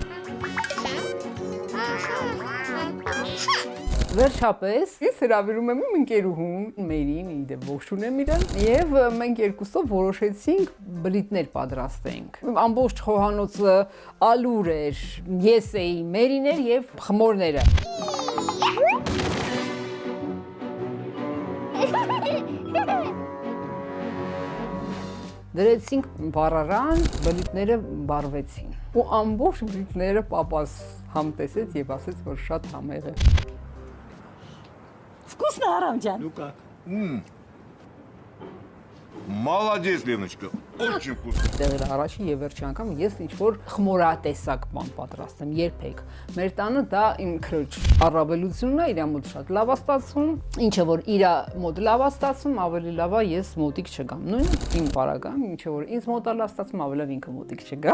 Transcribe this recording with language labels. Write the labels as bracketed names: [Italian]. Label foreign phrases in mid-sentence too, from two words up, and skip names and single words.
[Armenian] Վերջապես ես հրավիրում եմ իմ ընկերուհուն Մերին, իդեպ ողջունեմ իրան, եւ մենք երկուսով որոշեցինք բլիթներ պատրաստենք։ Ամբողջ խոհանոցը ալուր էր, ես էի, Մերին էր եւ խմորները։ Դրեցինք վառարան, բլիթները բարվեցին։ Ու ամբողջ բլիթները պապաս համտեսեց եւ ասեց, որ շատ համեղ է։ [Russian] Вкусно, Арам ջան։ Ну как? Молодец, Леночка. Очень вкусно. [Armenian] Տեղերը առաջի եւ վերջի անգամ ես ինչ որ խմորատեսակ բան պատրաստեմ երբեք։ Մեր տանը դա իմ քրոջ առավելությունն է, իր մոտ շատ լավ է ստացվում, ինչը որ իր մոտ լավ է ստացվում, ավելի լավ է ես մոտիկ չգամ։ Նույնը իմ բարակամ, ինչը որ ինձ մոտ է լավ ստացվում, ավելի լավ ինքը մոտիկ չգա։